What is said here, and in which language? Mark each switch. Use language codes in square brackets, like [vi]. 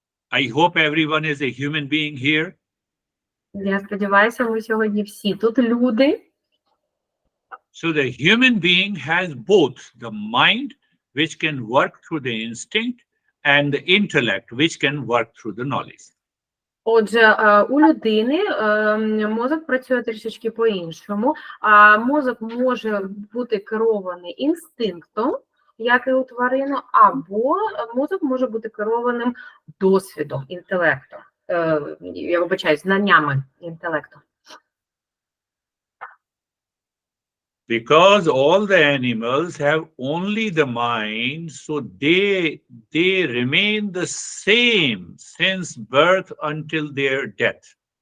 [en] I hope everyone is a human being here. [uk] Я сподіваюся, ми сьогодні всі тут люди. [en] So the human being has both the mind, which can work through the instinct, and the intellect, which can work through the knowledge. [uk] Отже, у людини мозок працює трішечки по-іншому. Мозок може бути керований інстинктом, як і у тварини, або мозок може бути керованим досвідом, інтелектом, я вибачаю, знаннями інтелекту. [en] Because all the animals have only the mind, so they remain the same since birth until their death.